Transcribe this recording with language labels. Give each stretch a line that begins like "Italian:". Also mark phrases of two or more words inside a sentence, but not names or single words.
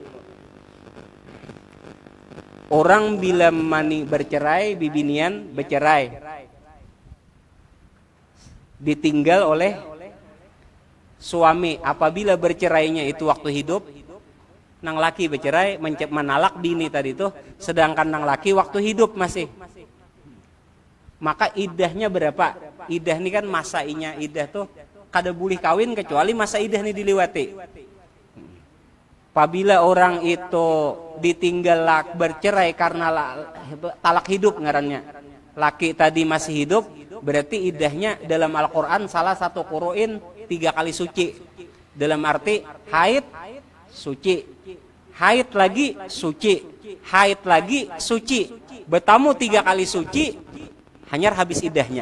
Indonesian: Orang bila bercerai, bibinian bercerai, ditinggal oleh suami. Apabila bercerainya itu waktu hidup, nang laki bercerai menalak bini tadi itu, sedangkan nang laki waktu hidup masih, maka iddahnya berapa? Iddah ini kan masa iddah tuh kada boleh kawin kecuali masa iddah ini dilewati. Apabila orang itu ditinggal bercerai karena talak hidup ngarannya, laki tadi masih hidup, berarti iddahnya dalam Al-Quran salah satu Qur'in 3 kali suci. Dalam arti haid suci, haid lagi suci, haid lagi suci, bertamu 3 kali suci, hanya habis iddahnya.